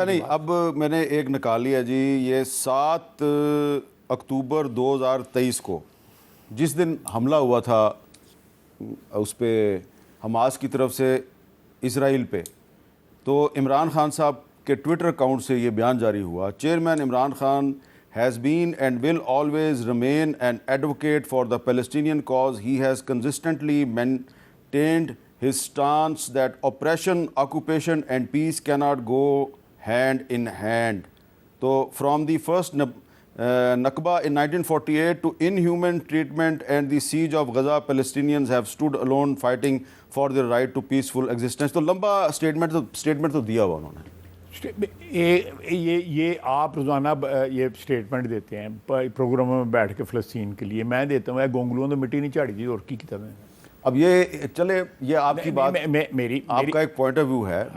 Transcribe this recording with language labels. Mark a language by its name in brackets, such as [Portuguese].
[Urdu] اچھا نہیں، اب میں نے ایک نکالی ہے جی، یہ 7 اکتوبر 2023 کو جس دن حملہ ہوا تھا اس پہ حماس کی طرف سے اسرائیل پہ، تو عمران خان صاحب کے ٹویٹر اکاؤنٹ سے یہ بیان جاری ہوا. [English] Chairman Imran Khan has been and will always remain an advocate for the Palestinian cause. He has consistently maintained his stance that oppression, occupation and peace cannot go hand in hand. So from the first Nakba in 1948 to inhuman treatment and the siege of Gaza, Palestinians have stood alone fighting for their right to peaceful existence. [Urdu] تو لمبا statement تو دیا ہوا انہوں نے. یہ آپ روزانہ یہ سٹیٹمنٹ دیتے ہیں پروگراموں میں بیٹھ کے فلسطین کے لیے. [Punjabi] میں دیتا ہوں گونگلوں تو مٹی نہیں چاڑی دی اور کی کتاب ہے. [Urdu] اب یہ چلے، یہ آپ کی بات، میری آپ کا ایک پوائنٹ آف ویو ہے،